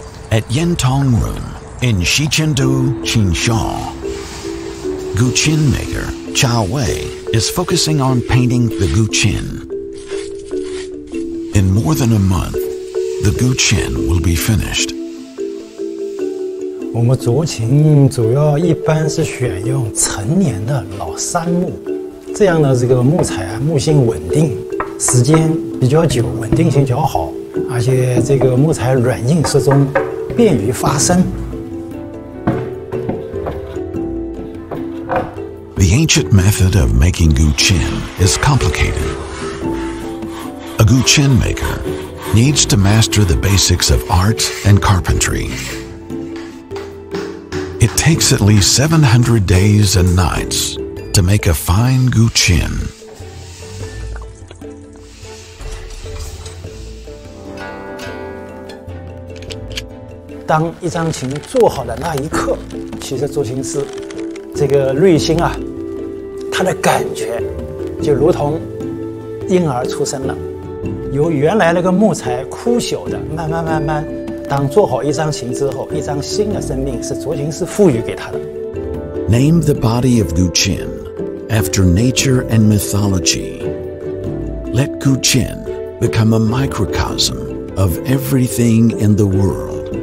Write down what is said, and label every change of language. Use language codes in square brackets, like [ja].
[en] At Yentong Room in Xichengdu, Qinshaw, Guqin maker Chao Wei is focusing on painting the Guqin. In more than a month, the Guqin will be finished. [zh] 我们竹琴主要一般是选用陈年的老杉木，这样的这个木材啊，木性稳定，时间比较久，稳定性较好，而且这个木材软硬适中，便于发声。 [en] The ancient method of making Guqin is complicated. A Guqin maker needs to master the basics of art and carpentry. It takes at least 700 days and nights to make a fine Guqin. [zh] 当一张琴做好的那一刻，其实竹琴师这个内心啊，他的感觉就如同婴儿出生了，由原来那个木材枯朽的，慢慢，当做好一张琴之后，一张新的生命是竹琴师赋予给他的。 [en] Name the body of Guqin after nature and mythology. Let Guqin become a microcosm of everything in the world.